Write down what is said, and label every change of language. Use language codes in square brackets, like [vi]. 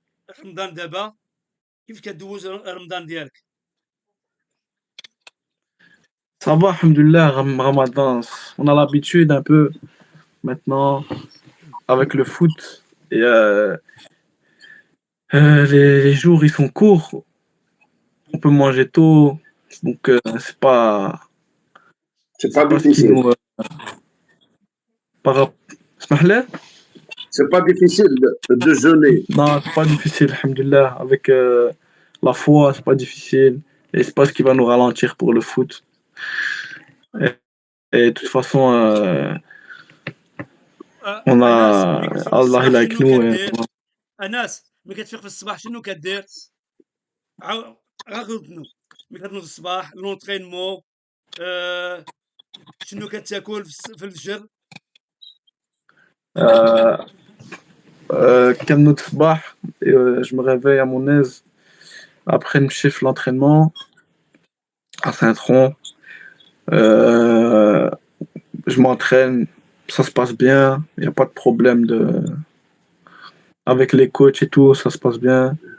[ar] رمضان دابا كيف كدوز رمضان ديالك؟ [fr] Ça va, alhamdoulilah, Ramadan. On a l'habitude un peu maintenant avec le foot. Et les jours, ils sont courts. On peut manger tôt. Donc, c'est pas C'est pas ce qui difficile. nous. Smahla? C'est pas difficile de jeûner. Non, c'est pas difficile, alhamdoulilah. Avec la foi, c'est pas difficile. Et c'est pas ce qui va nous ralentir pour le foot. Et de toute façon, on a Allah il est avec nous. [ar] أنس ملي كتفيق في الصباح شنو كدير؟ غاغودنو ملي كتنوض الصباح لونطرينمون شنو كتاكل في الفجر؟ [fr] Comme notre sabah, je me réveille à mon aise. Après, je chiffre l'entraînement à Saint-Tron. Je m'entraîne, ça se passe bien. Il n'y a pas de problème avec les coachs et tout, ça se passe bien.